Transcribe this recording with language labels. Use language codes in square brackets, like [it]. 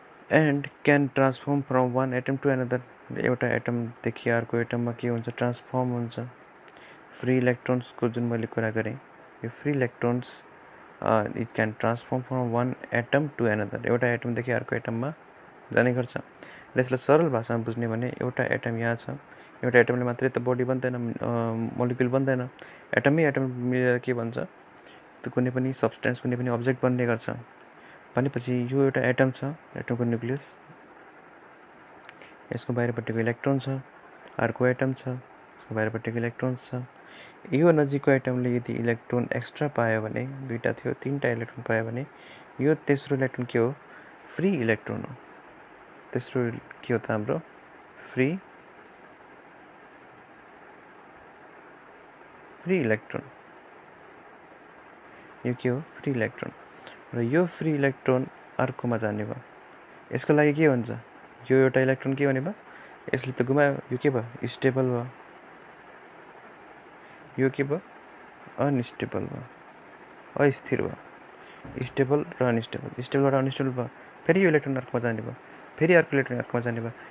[en] And can transform from one atom to another. [ne] एउटा एटमदेखि अर्को एटममा के हुन्छ, ट्रान्सफर्म हुन्छ। फ्री इलेक्ट्रोन्सको जुन मैले कुरा गरेँ, यो free electrons [en] It can transform from one atom to another. [ne] एउटा एटमदेखि अर्को एटममा जाने गर्छ। र यसलाई सरल भाषामा बुझ्ने भने एउटा एटम यहाँ छ, एउटा एटमले मात्रै त बडी बन्दैन, मोलिक्युल बन्दैन। एटमै एटम मिलेर के भन्छ, त्यो कुनै पनि सब्सटेन्स, कुनै पनि अब्जेक्ट बन्ने गर्छ। भनेपछि यो एउटा एटम छ, एटमको न्युक्लियस, यसको बाहिरपट्टिको इलेक्ट्रोन छ। अर्को एटम छ, यसको बाहिरपट्टिको इलेक्ट्रोन छ। यो नजिकको एटमले यदि इलेक्ट्रोन एक्स्ट्रा पायो भने, दुईवटा थियो, तीनवटा इलेक्ट्रोन पायो भने यो तेस्रो इलेक्ट्रोन के हो, फ्री इलेक्ट्रोन हो। तेस्रो के हो त हाम्रो, फ्री इलेक्ट्रोन। यो के हो, फ्री इलेक्ट्रोन। र यो फ्री इलेक्ट्रोन अर्कोमा जाने भयो। यसको लागि के हुन्छ, यो एउटा इलेक्ट्रोन के हुने भयो, यसले त गुमायो, यो के भयो, स्टेबल भयो। यो के भयो, अनस्टेबल भयो, अस्थिर भयो। स्टेबल र अनस्टेबल, स्टेबलबाट अनस्टेबल भयो। फेरि यो इलेक्ट्रोन अर्कोमा जाने भयो, फेरि अर्को इलेक्ट्रोन अर्कोमा जाने भयो।